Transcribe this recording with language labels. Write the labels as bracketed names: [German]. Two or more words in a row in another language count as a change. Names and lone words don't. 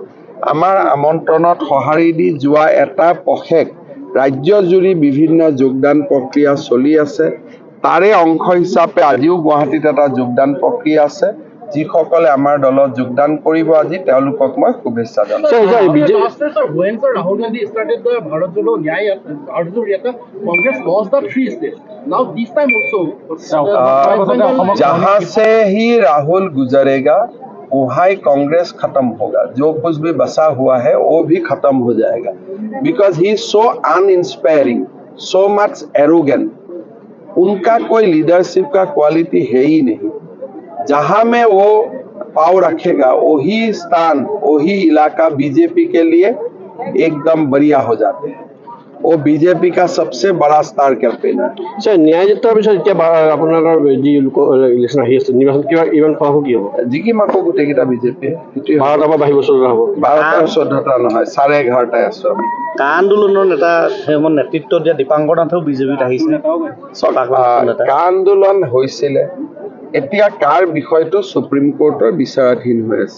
[Assamese] আমাৰ আমন্ত্ৰণত সঁহাৰি দি যোৱা এটা পষেক ৰাজ্যজুৰি বিভিন্ন যোগদান প্ৰক্ৰিয়া চলি আছে। তাৰে অংশ হিচাপে আজিও গুৱাহাটীত এটা যোগদান প্ৰক্ৰিয়া আছে। যিসকলে আমাৰ দলত যোগদান কৰিব আজি তেওঁলোকক মই শুভেচ্ছা জনাইছোঁ। [Hindi] जहाँ से ही राहुल गुजरेगा वहाँ कांग्रेस खत्म होगा। जो कुछ भी बसा हुआ है वो भी खत्म हो जाएगा। [English] because he so uninspiring, so much arrogant. [Hindi] उनका कोई लीडरशिप का क्वालिटी है ही नहीं। जहां में वो पाव रखेगा वही स्थान, वही इलाका बीजेपी के लिए एकदम बढ़िया हो जाते हैं। वो बीजेपी का सबसे बड़ा [English] star campaigner. [Assamese] सर न्याय जितार पिছত এতিয়া আপোনাৰ যি ইলেকশ্যন আহি আছে, নিৰ্বাচন কিবা ইমান পাব কি হ'ব? জিকিম আকৌ গোটেইকেইটা বিজেপি। 12টা বা 22 বছৰ হ'ব। 12টা 14টা নহয়, 11.5টাই আছো আমি। কা আন্দোলনৰ নেতা হেমন্ত নেতৃত্ব দিয়া দীপাংকৰ নাথেও বিজেপিত আহিছে। কা আন্দোলন হৈছিলে, এতিয়া কাৰ বিষয়টো সুপ্ৰিম কোৰ্টৰ বিচাৰাধীন হৈ আছে।